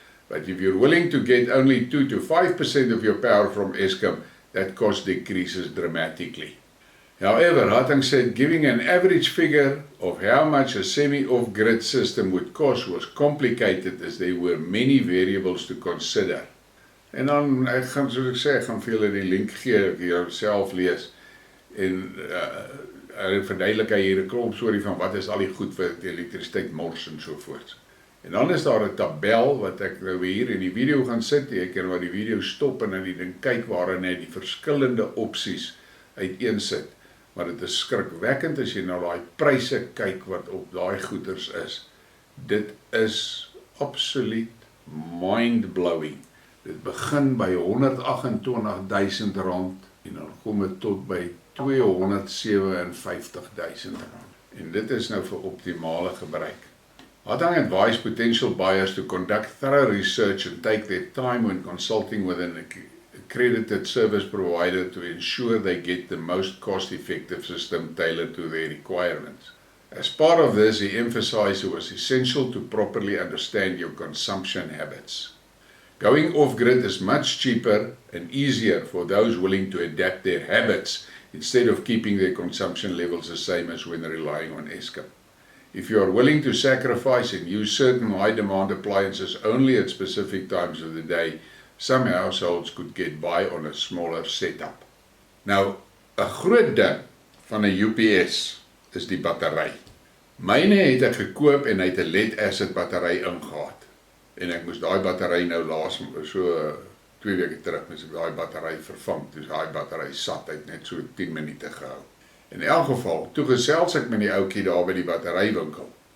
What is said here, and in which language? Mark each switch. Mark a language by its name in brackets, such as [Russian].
[English] But if you're willing to get only 2 to 5% of your power from Escom, that cost decreases dramatically. However, Hartung said giving an average figure of how much a semi-off-grid system would cost was complicated as there were many variables to consider. [Afrikaans] En dan, soos ek sê, ek gaan vir julle die link gee, ek jou self lees, en verduidelik hy hier 'n klomp storie van wat is al die goed vir die elektrisiteit mors en so voort. En dan is daar 'n tabel wat ek nou hier in die video gaan sit, jy kan maar die video stop en dan die ding kyk waarin hy die verskillende opsies uiteensit. Maar dit is skrikwekkend as jy na daai pryse kyk wat op daai goeders is. Dit is absoluut mind-blowing. Dit begin by R128,000 en dan kom dit tot by R257,000. En dit is nou vir optimale gebruik. [English] Hartung advised potential buyers to conduct thorough research and take their time when consulting with an accredited service provider to ensure they get the most cost-effective system tailored to their requirements. As part of this, he emphasized it was essential to properly understand your consumption habits. Going off-grid is much cheaper and easier for those willing to adapt their habits instead of keeping their consumption levels the same as when relying on Escom. If you are willing to sacrifice and use certain high-demand appliances only at specific times of the day, some households could get by on a smaller setup. [Afrikaans] Nou, 'n groot ding van 'n UPS is die battery. Myne het ek gekoop en hy het 'n lead-acid battery ingehaat. En ek moes daai battery nou laas so 2 weke terug moes ek daai battery vervang. Dus daai battery sat uit net so 10 minute gehou. In elk geval, toe gesels ek met die ouetjie daar by die batterywinkel.